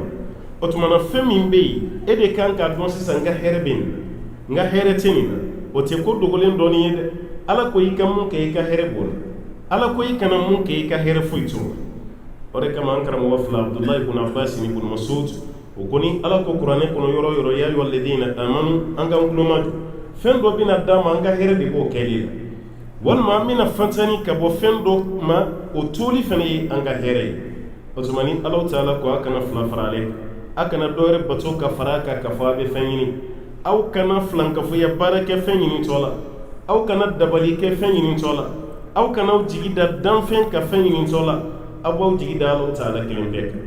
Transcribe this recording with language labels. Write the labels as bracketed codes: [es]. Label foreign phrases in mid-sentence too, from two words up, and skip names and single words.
[bm] O tuma na fɛn min bɛ yen, e de kan k'a dɔn sisan n ka hɛrɛ bɛ nin na, n ka hɛrɛ tɛ nin na. O tɛ ko dogolen dɔɔnin ye dɛ. Ala ko i ka mun kɛ i ka hɛrɛ b'o la. Ala ko i kana mun kɛ i ka hɛrɛ foyi t'o la. O de kama an karamɔgɔ fila Abdullahi ibn Abbas ni ibn Mas'ud, o ko ni Ala ko kuranɛ kɔnɔ yɔrɔ o yɔrɔ [ar] يا أيها الذين آمنوا, [bm] an k'an kuloma don. Fɛn dɔ bɛna d'a ma an ka hɛrɛ de b'o kɛli la. Walima an bɛna fantani ka bɔ fɛn dɔ ma, o toli fana ye an ka hɛrɛ ye. O tuma ni Ala Taala ko a kana fila fara ale kan, a kana dɔ wɛrɛ bato ka fara a kan ka fɔ a bɛ fɛn ɲini, aw kana filankafoya baara kɛ fɛn ɲinitɔ la, aw kana dabali kɛ fɛn ɲinitɔ la, aw kana aw jigi da danfɛn ka fɛn ɲinitɔ la, aw b'aw jigi da Ala Taala kelen bɛɛ kan.